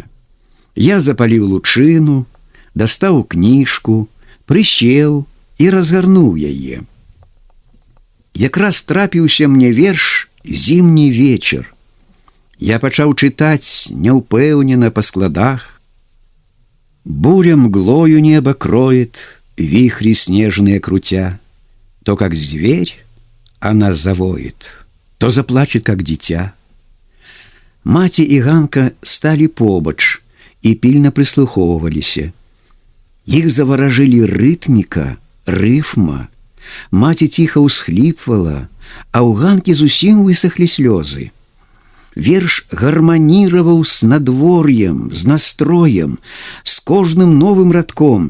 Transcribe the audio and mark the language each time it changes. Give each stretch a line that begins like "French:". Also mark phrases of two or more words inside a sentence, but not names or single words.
Belarusian: Я запаліў лучыну, дастаў кніжку, прысеў і разгарнуў яе. Якраз трапіўся мне верш «Зімні вечар». Я пачаў чытаць няўпэўнена па складах.
Russian: Буря мглою небо кроет, вихри снежные крутя. То, как зверь, она завоет, то заплачет, как дитя.
Belarusian: Маці і Ганка сталі побач і пільна прыслухоўваліся. Іх заваражылі рытміка, рыфма. Маці ціха ўсхліпвала, а ў Ганкі зусім высохлі слёзы. Верш
Russian: гарманировал с
Belarusian: надвор'ем, з настроем, з кожным новым радком.